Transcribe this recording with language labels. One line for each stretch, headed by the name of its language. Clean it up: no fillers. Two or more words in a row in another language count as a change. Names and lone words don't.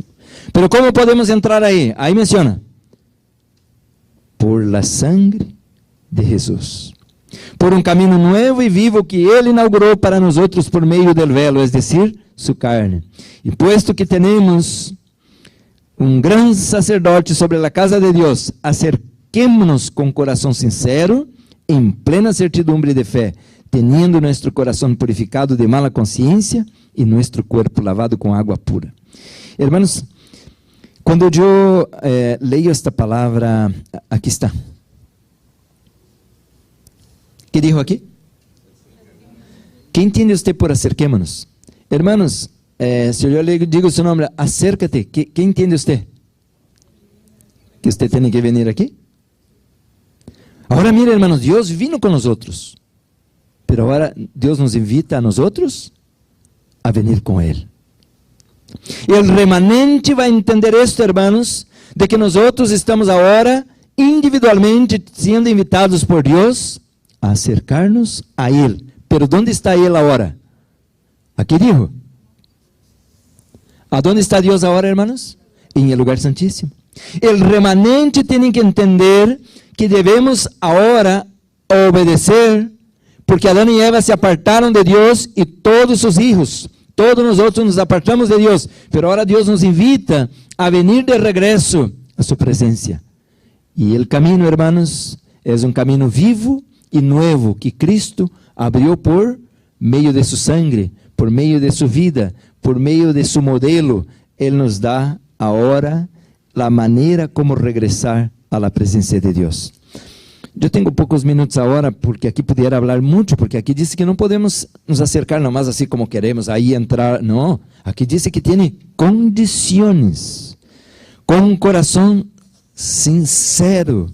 Spanish: Pero ¿cómo podemos entrar ahí? Ahí menciona, por la sangre de Jesús, por un camino nuevo y vivo que Él inauguró para nosotros por medio del velo, es decir, su carne. Y puesto que tenemos un gran sacerdote sobre la casa de Dios, acerquémonos con corazón sincero, en plena certidumbre de fe, teniendo nuestro corazón purificado de mala conciencia
Portuguese: e nosso corpo lavado com água pura. Hermanos, quando eu leio esta palavra, aqui está.
Spanish: ¿Qué dijo aqui? ¿Qué entiende usted por acerquémonos? Hermanos,
Portuguese: se eu
Spanish: le digo su nombre, acércate, ¿qué entiende usted? Que usted tiene que venir aqui?
Portuguese: Agora mira, hermanos, Deus vino com nós outros. Pero agora Deus nos invita a nós outros a venir com Ele. E o remanente vai entender isto, hermanos, de que nós outros estamos agora individualmente sendo invitados por Deus a acercar-nos a Ele. Pero onde está Ele agora?
Spanish: Aqui dijo.
Portuguese: ¿Aonde está Deus agora,
Spanish: hermanos? Em el lugar santíssimo.
Portuguese: O remanente tem que entender que devemos agora obedecer, porque Adão e Eva se apartaram de Deus e todos seus filhos, todos nós outros nos apartamos de Deus, pero agora Deus nos invita a venir de regresso a sua presença. E o caminho, hermanos, é um caminho vivo e novo que Cristo abriu por meio de sua sangre, por meio de sua vida, por meio de seu modelo. Ele nos dá agora
Spanish: la manera como regresar a la presencia de Dios. Yo tengo pocos minutos ahora porque aquí pudiera hablar mucho, porque aquí dice que no podemos nos acercar nomás así como queremos, ahí entrar, no. Aquí dice que tiene condiciones, con un corazón sincero.